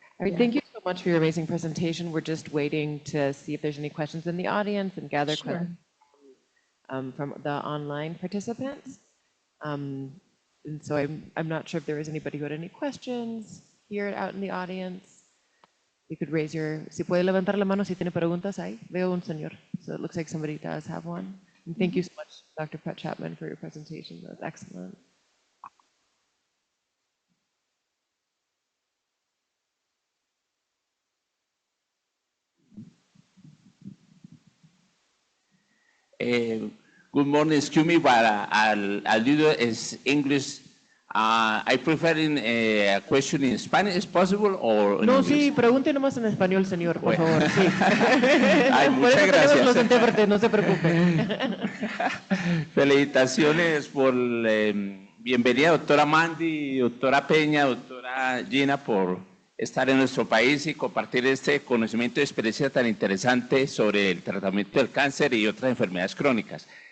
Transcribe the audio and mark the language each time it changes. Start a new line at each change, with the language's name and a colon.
English: All right, thank you so much for your amazing presentation. We're just waiting to see if there's any questions in the audience and gather questions from the online participants. And so I'm not sure if there was anybody who had any questions here out in the audience. You could raise your,
Spanish: si puede levantar la mano si tiene preguntas ahí. Veo un señor,
English: so it looks like somebody does have one. And thank you so much, Dr. Pratt-Chapman, for your presentation. That was excellent. Good morning, excuse me, but I'll do it English. I prefer a question in Spanish, is possible, or
Spanish: no, sí, pregunte nomás en español, señor, por favor. Sí. Ay, muchas gracias. Los intérpretes, no se preocupe. Felicitaciones por bienvenida, doctora Mandi, doctora Peña, doctora Jenna, por estar en nuestro país y compartir este conocimiento y experiencia tan interesante sobre el tratamiento del cáncer y otras enfermedades crónicas.